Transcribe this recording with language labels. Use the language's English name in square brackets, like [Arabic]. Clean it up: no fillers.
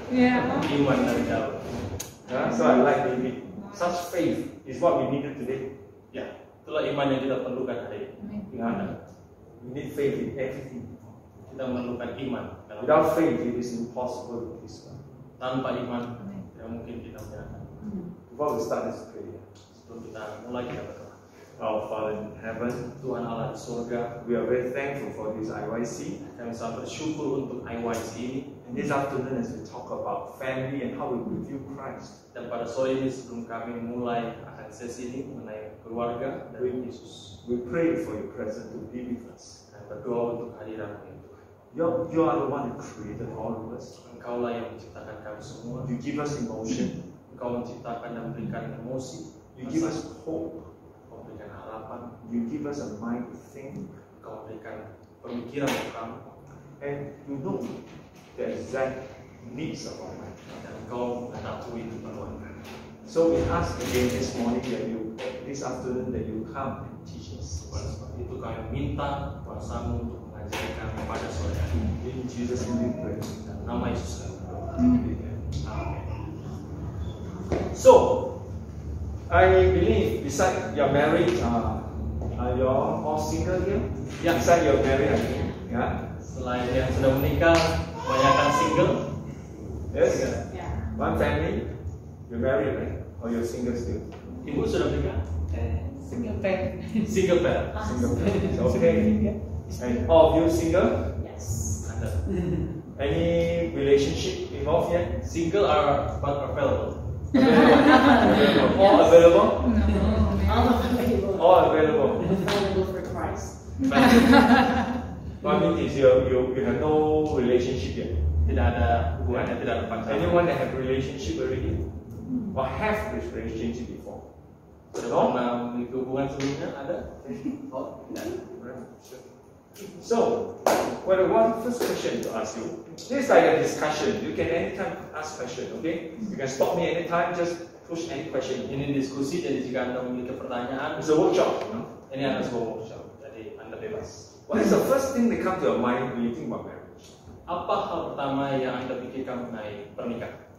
[English] Yeah. [Indonesian] Iman dari Daud. [English] Yeah? So I like David. Such faith is what we needed today. [Indonesian] Ya, itulah iman yang kita perlukan hari ini. Gimana? [English] We need faith in everything. [Indonesian] Kita memerlukan iman. [English] Without faith, it is impossible to please God. [Indonesian] Tanpa iman, tidak mungkin kita menyerahkan. [English] Before we start this prayer, [Indonesian] Sebelum kita mulai kita berdoa. [English] our Father in heaven, [Indonesian] Tuhan Allah di surga, [English] we are very thankful for this IYC. [Indonesian] kami sangat bersyukur untuk IYC ini. [English] And this afternoon, as we talk about family and how we reveal Christ, [Indonesian] Dan pada sore ini sebelum kami mulai akan sesi ini mengenai keluarga dan Yesus, [English] we pray for your presence to be with us. [Indonesian] kami berdoa untuk kehadiran-Mu ya Tuhan. [English] You are the one who created all of us. [Indonesian] Engkaulah yang menciptakan kami semua. [English] You give us emotion. [Indonesian] Engkau menciptakan dan memberikan emosi. [English] You give us hope. [Indonesian] Engkau memberikan harapan. [English] You give us a mind to think. [Indonesian] Engkau memberikan pemikiran untuk kami. [English] And you know the exact needs of our life. [Indonesian] Dan Engkau mengetahui keperluan kami. [English] So we ask again this morning this afternoon that you come and teach us. [Indonesian] Oleh sebab itu kami minta kuasa-Mu untuk mengajari kami pada sore hari ini. [English] In Jesus' name we pray. [Indonesian] Dalam nama Yesus kami berdoa. Amin. [English] So, I believe beside your married, are you all single here? Yeah. Beside your married, I think. Yeah. [Indonesian] Selain yang sudah menikah, kebanyakan single. [English] Yes. Yeah. One family. You're married, right? Or you're single still? [Indonesian] Ibu sudah menikah? [English] Single parent. Single parent. Single. It's okay. And all of you single? Yes. [Indonesian] Ada. [English] Any relationship involved yet? Single are but available. Available. All available? No. All available. All available. Available for Christ. What I mean is you have no relationship yet. [Indonesian] Tidak ada hubungannya, tidak ada pacaran. [English] Anyone that have relationship already? Or have this relationship before? [Indonesian] Sudah pernah memiliki hubungan sebelumnya? Ada? Oh, tidak. [English] So, first question to ask you. This is like a discussion. You can anytime ask question, okay? You can stop me anytime, just push any question. [Indonesian] Ini diskusi, jadi jika Anda memiliki pertanyaan, [English] It's a workshop, you know? [Indonesian] ini adalah sebuah workshop, jadi Anda bebas. [English] What is the first thing that comes to your mind when you think about marriage? [Indonesian] Apa hal pertama yang Anda pikirkan mengenai pernikahan?